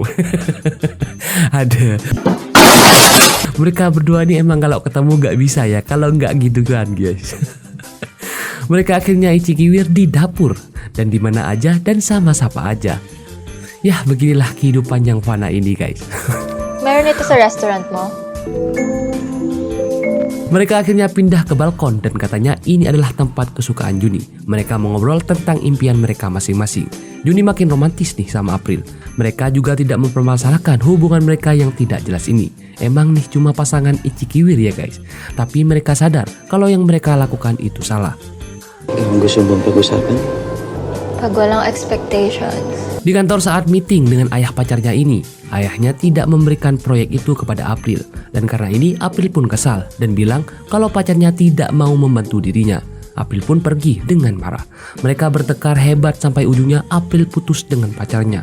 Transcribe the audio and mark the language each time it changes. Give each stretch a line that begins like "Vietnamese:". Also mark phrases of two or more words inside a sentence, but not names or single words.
Indonesian: Ada. Mereka berdua nih emang kalau ketemu gak bisa ya kalau gak gitu kan guys. Mereka akhirnya ikiwiu di dapur dan di mana aja dan sama-sama aja. Ya beginilah kehidupan yang fana ini guys.
Filipino: Meron ito sa restaurant mo?
Indonesian: Mereka akhirnya pindah ke balkon dan katanya ini adalah tempat kesukaan Juni. Mereka mengobrol tentang impian mereka masing-masing. Juni makin romantis nih sama April. Mereka juga tidak mempermasalahkan hubungan mereka yang tidak jelas ini. Emang nih cuma pasangan ichikiwir ya guys. Tapi mereka sadar kalau yang mereka lakukan itu salah.
Filipino: Ang gusto bang pag-usapan? Pag walang expectations.
Indonesian: Di kantor saat meeting dengan ayah pacarnya ini, ayahnya tidak memberikan proyek itu kepada April. Dan karena ini April pun kesal dan bilang kalau pacarnya tidak mau membantu dirinya. April pun pergi dengan marah. Mereka bertekar hebat sampai ujungnya April putus dengan pacarnya.